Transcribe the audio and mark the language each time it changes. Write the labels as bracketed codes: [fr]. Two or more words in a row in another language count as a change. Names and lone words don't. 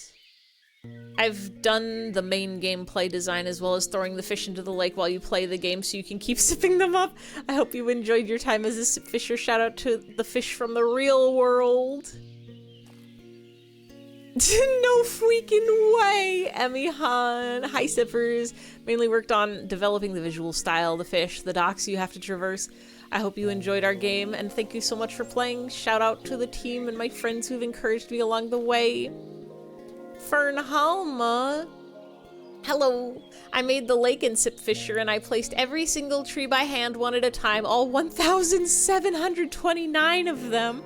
[en] I've done the main gameplay design as well as throwing the fish into the lake while you play the game so you can keep sipping them up. I hope you enjoyed your time as a sip fisher. Shout out to the fish from the real world. No freaking way, Emmy Han. Hi, sippers. Mainly worked on developing the visual style, the fish, the docks you have to traverse. I hope you enjoyed our game, and thank you so much for playing. Shout out to the team and my friends who've encouraged me along the way. Fern Halma. Hello. I made the lake in Sip Fisher, and I placed every single tree by hand one at a time, all 1,729 of them.